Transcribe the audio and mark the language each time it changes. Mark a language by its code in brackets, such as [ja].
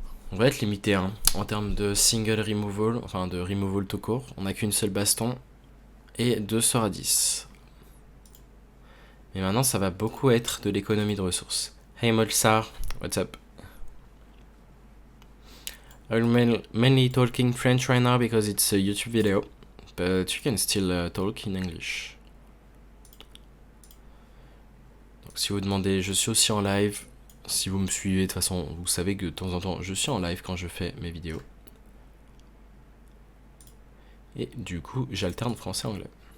[fr] On va être limité hein, en termes de single removal, enfin de removal tout court. On n'a qu'une seule baston et 2 sorts à 10. Mais maintenant ça va beaucoup être de l'économie de ressources. [en] Hey Molsar, what's up? I'm mainly talking French right now because it's a YouTube video. but you can still talk in English. [fr] Donc si vous demandez, je suis aussi en live. Si vous me suivez, de toute façon, vous savez que de temps en temps, je suis en live quand je fais mes vidéos. Et du coup, j'alterne français-anglais.